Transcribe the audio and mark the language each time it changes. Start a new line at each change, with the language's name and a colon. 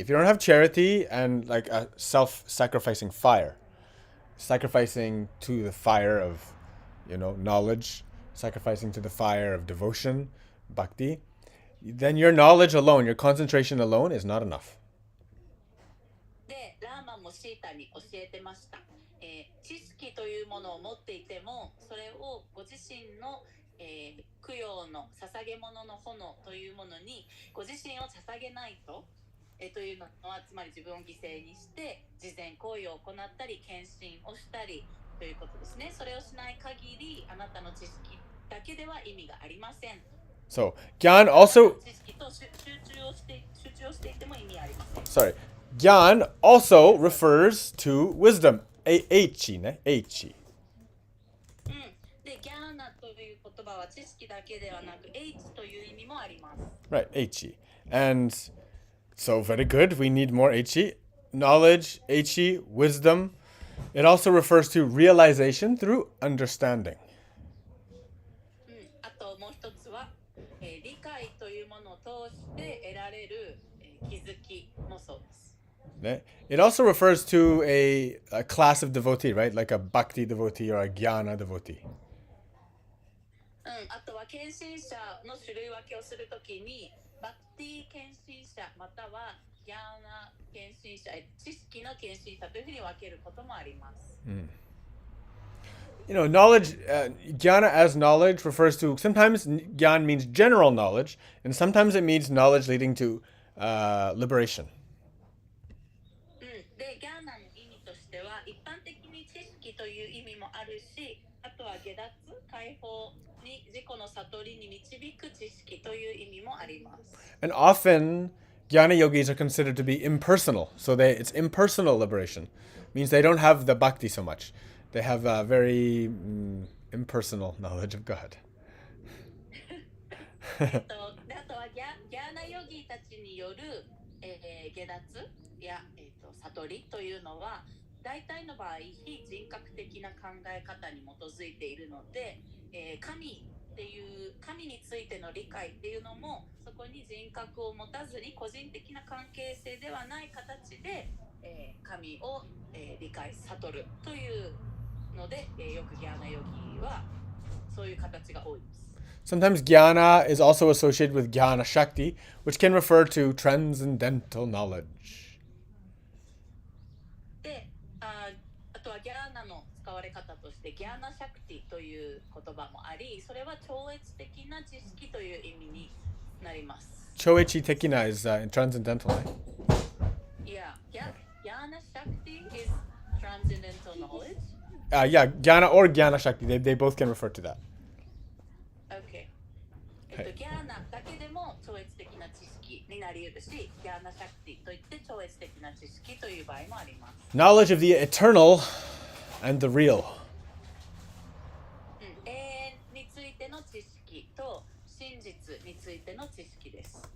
English: If you don't have charity and like a self-sacrificing fire, sacrificing to the fire of, knowledge, sacrificing to the fire of devotion, bhakti, then your knowledge alone, your concentration alone is not enough.
Japanese: で、ラーマンもシータに教えてました。知識というものを持っていても、それをご自身の、供養の捧げ物の炎というものにご自身を捧げないと、というのはつまり自分を犠牲にして慈善行為を行ったり献身をしたりということですね。それをしない限りあなたの知識だけでは意味がありません。
English: So, Gyan also,
Japanese: 知識と集中をしていても意味ありません。
English: sorry, Gyan also refers to wisdom.
Japanese: Eichi, ne? Eichi. で、ギャーナという言葉は知識だけではなく H という意味もあります。
English: Right, Eichi. And so, very good. We need more Eichi. Knowledge, Eichi, wisdom. It also refers to realization through understanding.
Japanese: あともう一つは、理解というものを通して得られる、気づきもそうです。
English: It also refers to a class of devotee, right? Like a bhakti devotee or a jnana devotee.
Japanese: あとは献身者の種類分けをするときにバクティ献身者またはギャーナ献身者、知識の献身者というふうに分けることもあります。
English: You know, knowledge, jnana as knowledge refers to, sometimes jnana means general knowledge, and sometimes it means knowledge leading to liberation.
Japanese: で、ギャーナの意味としては一般的に知識という意味もあるし、あとは下脱、解放に自己の悟りに導く知識という意味もあります。
English: And often, jnana yogis are considered to be impersonal. So it's impersonal liberation. Means they don't have the bhakti so much. They have a very impersonal knowledge of God.
Japanese: あとはギャーナヨギたちによる、下脱や、悟りというのは大体の場合非人格的な考え方に基づいているので、神についての理解っていうのもそこに人格を持たずに個人的な関係性ではない形で、神を、理解悟るというので、よくギャーナヨギはそういう形が多いです。
English: Sometimes jnana is also associated with jnana shakti, which can refer to transcendental knowledge.
Japanese: で、あとはギャーナの使われ方としてギャーナシャクティという言葉もあり、それは超越的な知識という意味になります。 Choichi tekina
English: is transcendental, right? Yeah, Jnana Shakti is transcendental knowledge. Yeah, jnana or jnana shakti, they both can refer to that. Okay.
Japanese: ギャーナだけでも超越的な知識になり得るし、ギャーナシャクティといって超越的な知識という場合もあります。
English: Knowledge of the eternal and the real.
Japanese: 永遠についての知識と真実についての知識です。